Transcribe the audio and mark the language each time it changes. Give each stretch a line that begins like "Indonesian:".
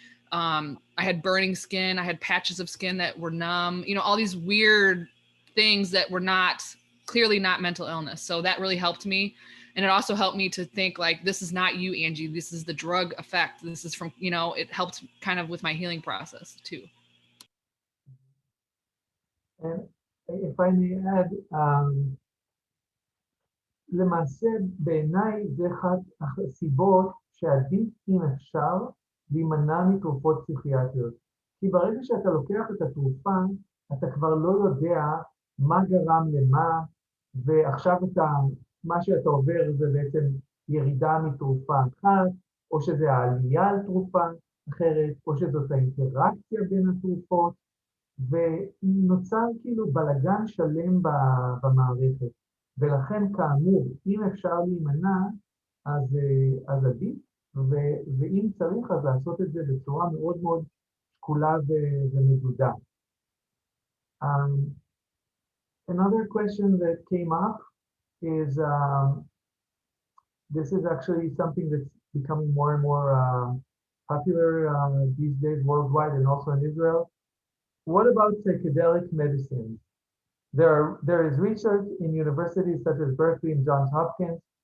English: I had burning skin. I had patches of skin that were numb, you know, all these weird things that were clearly not mental illness. So that really helped me. And it also helped me to think like, this is not you, Angie. This is the drug effect. This is from, you know, it helped kind of with my healing process too. And if I may add,
Hebrew: למעשה בעיניי זה אחת הסיבות שעדיף אם אפשר להימנע מתרופות פסיכיאטריות. כי ברגע שאתה לוקח את התרופה, אתה כבר לא יודע מה גרם למה, ועכשיו מה שאתה עובר זה בעצם ירידה מתרופה אחת, או שזה העלייה על תרופה אחרת, או שזאת האינטראקציה בין התרופות, ונוצר כאילו בלגן שלם במערכת. ולכן כאמור, אם אפשר להימנע, אז עדיף, ואם צריך אז לעשות את זה בצורה מאוד מאוד שקולה ומדודה.
English: Another question that came up is, this is actually something that's becoming more and more popular these days worldwide and also in Israel. What about psychedelic medicine? There is research in universities such as Berkeley and Johns Hopkins.